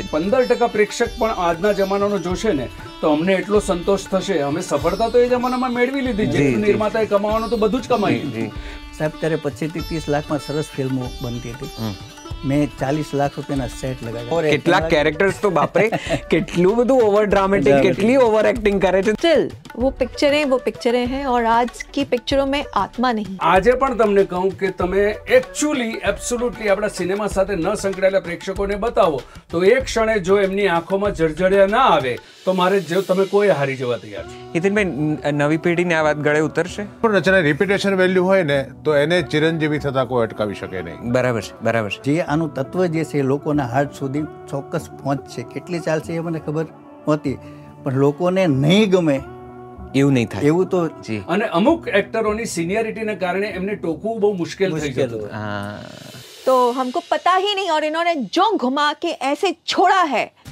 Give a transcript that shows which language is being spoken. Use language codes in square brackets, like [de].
[gu] 15% પ્રેક્ષક પણ આજના જમાનાનો જોશે ને તો અમને એટલો સંતોષ થશે. અમે સફળતા તો એ જમાનામાં મેળવી લીધી. જે નિર્માતાએ કમાવાનું તો બધું જ કમાયું. સાહેબ ત્યારે 25 થી 30 લાખમાં સરસ ફિલ્મો બનતી હતી. મેં 40 લાખ રૂપિયાના સેટ લગાવ્યા. કેટલાક કેરેક્ટર્સ તો બાપરે કેટલું બધું ઓવર ડ્રામેટિક, કેટલી ઓવર એક્ટિંગ કરે છે. [hi] स्टिल वो पिक्चरें हैं और आज की पिक्चरों में आत्मा नहीं. [gu] આજે પણ તમને કહું કે તમે એકચ્યુઅલી એબ્સોલ્યુટલી આપણા સિનેમા સાથે ન સંકળાયેલા પ્રેક્ષકોને બતાવો તો એક ક્ષણે જો એમની આંખોમાં જળજળિયા ના આવે તો મારે જો તમે કોઈ હારી જવા તૈયાર છો. હિતેનભાઈ, નવી પેઢીને આ વાત ગળે ઉતરશે? પણ રચના રિપીટેશન વેલ્યુ હોય ને તો એને ચિરંજીવી થતા કોઈ અટકાવી શકે નહીં. બરાબર છે, બરાબર છે. જે આનું તત્વ જે છે લોકોના હાર્ટ સુધી ચોક્કસ પહોંચશે. કેટલી ચાલશે એ મને ખબર નહોતી, પણ લોકોને નહીં ગમે એવું નહીં થાય એવું તો. અને અમુક એક્ટરોની સિનિયરિટીને કારણે એમને ટોકવું બહુ મુશ્કેલ થઈ જતું. [hi] तो हमको पता ही नहीं और इन्होंने जो घुमा के ऐसे छोड़ा है.